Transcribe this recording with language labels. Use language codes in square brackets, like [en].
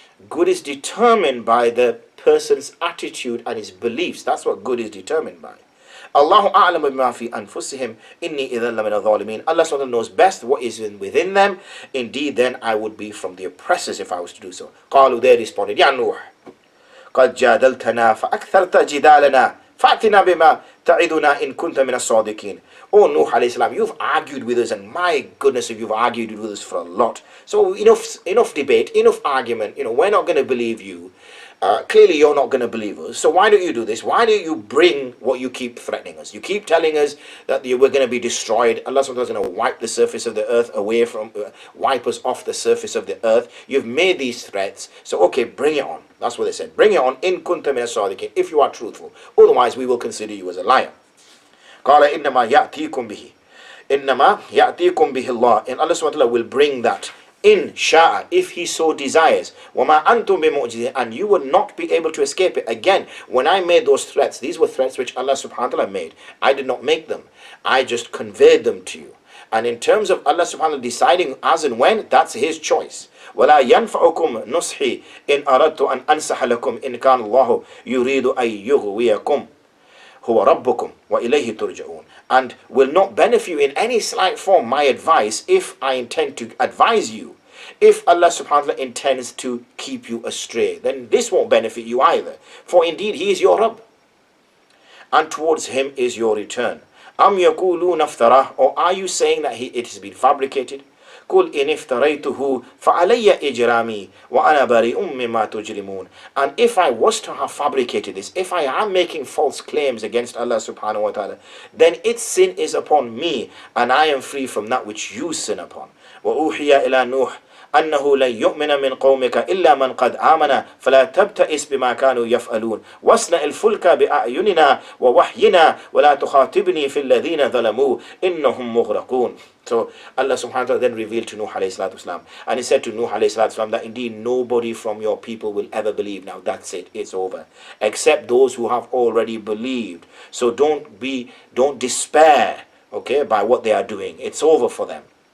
[en] Good is determined by the person's attitude and his beliefs. That's what good is determined by. [ar] Allahu a'lamu bima fi anfusihim inni idhan lamina dhalimin. [en] Allah SWT knows best what is within them. Indeed, then I would be from the oppressors if I was to do so. [ar] قالوا, [en] they responded, [ar] Ya Nuh, قد جادلتنا فأكثرت جدالنا فأتنا بما تعدنا إن كنت من الصادقين. [en] Oh Nuh alayhi salam, you've argued with us, and my goodness, if you've argued with us for a lot. So enough debate, enough argument. We're not going to believe you. Clearly you're not going to believe us, so why don't you do this? Why don't you bring what you keep threatening us? You keep telling us that we're going to be destroyed. Allah subhanahu wa ta'ala is going to wipe the surface of the earth away from, wipe us off the surface of the earth. You've made these threats, so okay, bring it on. That's what they said. Bring it on, [ar] in kunta min as-sadiqin, [en] if you are truthful. Otherwise, we will consider you as a liar. [ar] قال إنما يأتيكم به إنما يأتيكم به الله, [en] and Allah subhanahu wa ta'ala will bring that. In sha'a, if he so desires. [ar] وَمَا أَنْتُمْ بِمُعْجِزِينَ, [en] and you would not be able to escape it. Again, when I made those threats, these were threats which Allah subhanahu wa ta'ala made. I did not make them. I just conveyed them to you. And in terms of Allah subhanahu wa ta'ala deciding as and when, that's his choice. [ar] وَلَا يَنْفَعُكُمْ نُصْحِي إِنْ أَرَدْتُ أَنْ أَنْسَحَ لَكُمْ إِنْ كَانَ اللَّهُ يُرِيدُ أَنْ يُغْوِيَكُمْ هُوَ رَبُّكُمْ وَإِلَيْهِ تُرْجَعُونَ, [en] and will not benefit you in any slight form my advice if I intend to advise you. If Allah subhanahu wa ta'ala intends to keep you astray, then this won't benefit you either. For indeed he is your Rabb, and towards him is your return. [ar] Am yaqulun aftarah, [en] or are you saying that it has been fabricated? [ar] قُلْ إِنِ افْتَرَيْتُهُ فَعَلَيَّ إِجْرَامِي وَأَنَا بَرِيءٌ مِّمَّا تُجْرِمُونَ. [en] And if I was to have fabricated this, if I am making false claims against Allah subhanahu wa ta'ala, then its sin is upon me, and I am free from that which you sin upon. [ar] وَأُوحِيَ إِلَى نُوحٍ أنه لن يؤمن من قومك إلا من قد آمن فلا تبتئس بما كانوا يفعلون واصنع الفلك بأعيننا ووحينا ولا تخاطبني في الذين ظلموا إنهم مغرقون. [en] So Allah subhanahu wa ta'ala then revealed to Nuh alayhi salatu wasalam, and he said to Nuh alayhi salatu wasalam that indeed nobody from your people will ever believe. Now that's it, it's over, except those who have already believed. So don't despair, okay, by what they are doing. It's over for them.